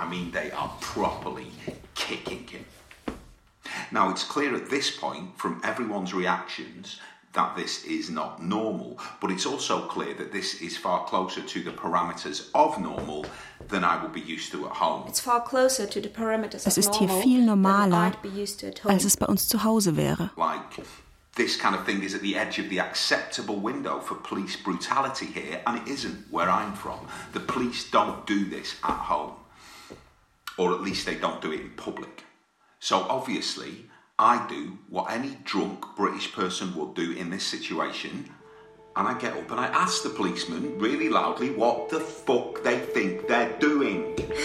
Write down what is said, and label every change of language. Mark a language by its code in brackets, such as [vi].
[en] I mean, they are properly kicking him. Now, it's clear at this point from everyone's reactions that this is not normal, but it's also clear that this is far closer to the parameters of normal than I would be used to at home. It's far closer to the parameters of normal. [de] Es ist hier viel normaler, als es bei uns zu Hause wäre. [en] Like, this kind of thing is at the edge of the acceptable window for police brutality here, and it isn't where I'm from. The police don't do this at home. Or at least they don't do it in public. So obviously, I do what any drunk British person would do in this situation, and I get up and I ask the policeman really loudly what the fuck they think they're doing.